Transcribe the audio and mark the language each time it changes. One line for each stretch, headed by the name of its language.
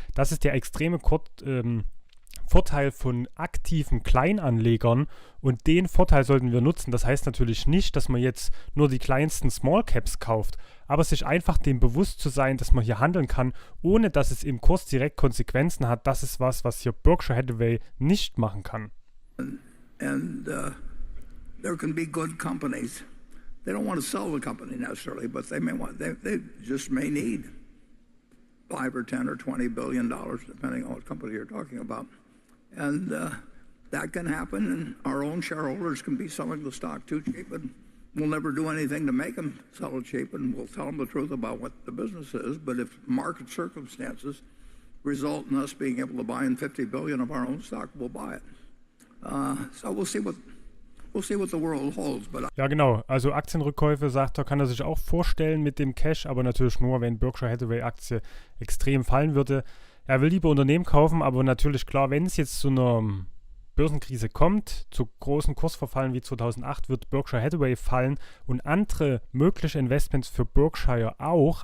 German: Das ist der extreme Vorteil von aktiven Kleinanlegern und den Vorteil sollten wir nutzen. Das heißt natürlich nicht, dass man jetzt nur die kleinsten Small Caps kauft, aber sich einfach dem bewusst zu sein, dass man hier handeln kann, ohne dass es im Kurs direkt Konsequenzen hat. Das ist was hier Berkshire Hathaway nicht machen kann.
English: And there can be good companies. They don't want to sell the company necessarily, but they just may need $5 or $10 or $20 billion, depending on what company you're talking about. And that can happen, and our own shareholders can be selling the stock too cheap, and we'll never do anything to make them sell it cheap, and we'll tell them the truth about what the business is. But if market circumstances result in us being able to buy in $50 billion of our own stock, we'll buy it. So we'll see what the world holds. But
German: ja, genau. Also Aktienrückkäufe, sagt er, kann er sich auch vorstellen mit dem Cash, aber natürlich nur, wenn Berkshire Hathaway Aktie extrem fallen würde. Er will lieber Unternehmen kaufen, aber natürlich klar, wenn es jetzt zu einer Börsenkrise kommt, zu großen Kursverfallen wie 2008, wird Berkshire Hathaway fallen und andere mögliche Investments für Berkshire auch.